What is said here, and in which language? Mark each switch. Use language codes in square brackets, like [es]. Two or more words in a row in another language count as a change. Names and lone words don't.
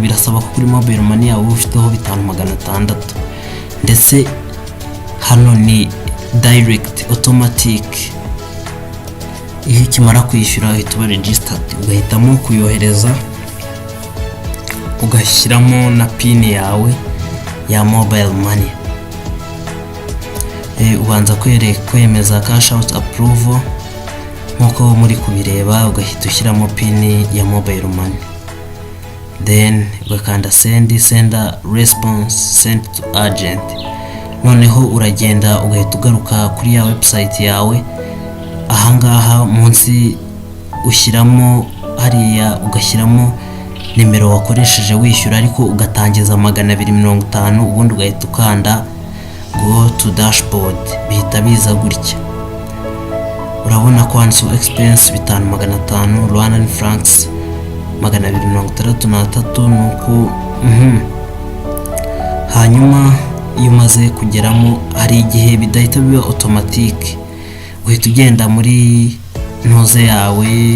[rw] Birasaba ko kuri [en] mobile money [rw] yawe ufiteho 5600, ndetse hano ni [en] direct automatic. [rw] iyo ukimara kwishyura uhita uba registered, ugahitamo kuyohereza, ugashyiramo na pin yawe ya [en] mobile money. [rw] Ubanza kwemeza [en] cash out approval [rw] nkuko muri kubireba, ugahita ushyiramo pin ya [en] mobile money, [rw] then ugakanda [en] send response send to agent. [rw] Noneho uragenda ugahita ugaruka kuri ya website yawe, ahangaha munsi ushyiramo hariya, ugashyiramo nimero wakoresheje wishyura, ariko ugatangiza 250, ubundi ugahita ukanda [en] go to dashboard, [rw] bihita biza gutya. Urabona [en] cancel expense [rw] 5500 [en] Rwandan francs [rw] 263 nuko hanyuma iyo umaze kugeramo hari igihe bidahita biba automatic, uhita ugenda muri ntoze yawe